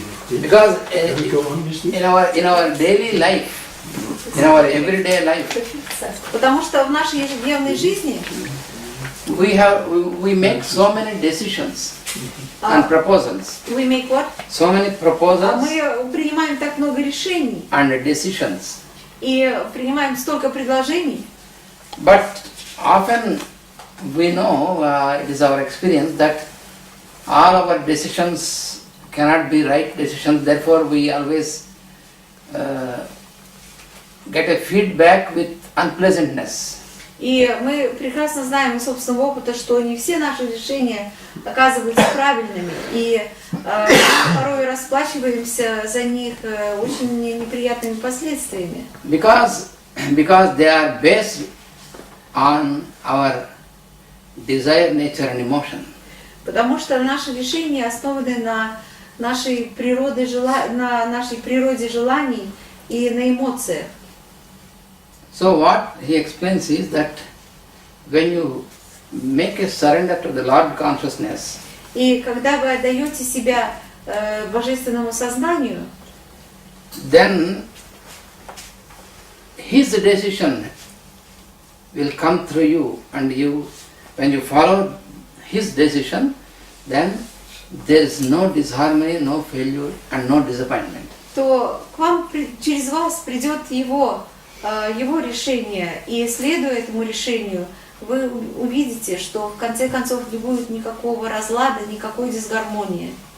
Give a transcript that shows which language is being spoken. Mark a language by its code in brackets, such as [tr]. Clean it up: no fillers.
[en] Because in our daily life, in our everyday life, [ru] потому что в нашей ежедневной жизни [en] we make so many decisions and proposals. we make what? So many proposals [ru] Мы принимаем так много решений [en] and decisions. [ru] и принимаем столько предложений. [en] But often we know, it is our experience that all our decisions cannot be right decisions. Therefore, we always get a feedback with unpleasantness. [ru] И мы прекрасно знаем из собственного опыта, что не все наши решения оказываются правильными, и порой расплачиваемся за них очень неприятными последствиями. [en] Because they are based on our desire, nature and emotion. [ru] Потому что наши решения основаны на нашей природе желаний и на эмоциях. [en] So what he explains is that when you make a surrender to the Lord consciousness, [ru] и когда вы отдаете себя божественному сознанию, [en] then his decision will come through you, and when you follow his decision, then there is no disharmony, no failure and no disappointment. [ru] То к вам через вас придет его решение, и следуя этому решению, вы увидите, что в конце концов не будет никакого разлада, никакой дисгармонии.